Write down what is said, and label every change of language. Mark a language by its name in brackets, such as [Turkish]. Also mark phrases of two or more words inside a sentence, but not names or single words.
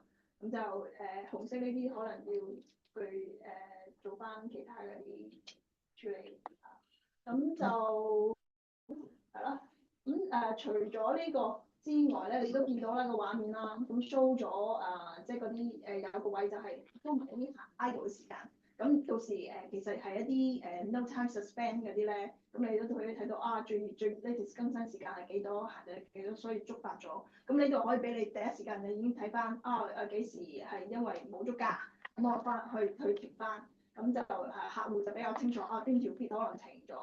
[Cantonese] 咁就紅色呢啲可能要去做翻其他嗰啲處理，咁就係啦。咁除咗呢個之外咧，你都見到啦個畫面啦，咁 show 咗即係嗰啲有個位就係都唔係啲 idle 嘅時間。咁到時其實係一啲 [English] no time suspend [Cantonese] 嗰啲咧，咁你都可以睇到最 latest 更新時間係幾多，行咗幾多，所以觸發咗。咁呢度可以俾你第一時間你已經睇翻幾時係因為冇足價，咁我翻去調翻，咁就客戶就比較清楚邊條 feed 可能停咗。